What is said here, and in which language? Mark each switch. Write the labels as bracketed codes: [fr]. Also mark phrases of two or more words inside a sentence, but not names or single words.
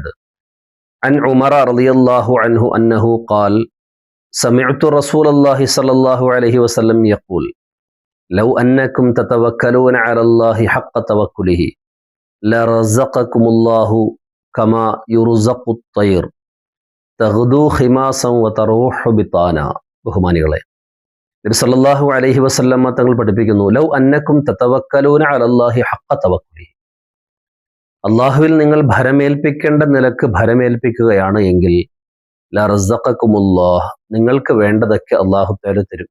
[ar] عن عمر رضي الله عنه أنه قال: سمعت رسول الله صلى الله عليه وسلم يقول: لو أنكم تتوكلون على الله حق توكله لرزقكم الله كما يرزق الطير تغدو خماسا وتروح بطانا. [ml] ബഹുമാനികളെ, നബി [ar] صلى الله عليه وسلم [ml] തങ്ങൾ പഠിപ്പിക്കുന്നു: [ar] لو أنكم تتوكلون على الله حق توكله. [ml] അള്ളാഹുവിൽ നിങ്ങൾ ഭരമേൽപ്പിക്കേണ്ട നിലക്ക് ഭരമേൽപ്പിക്കുകയാണ് എങ്കിൽ ലറസഖകുമുല്ലാഹ്, നിങ്ങൾക്ക് വേണ്ടതൊക്കെ [ar] الله تعالى [ml] തരും.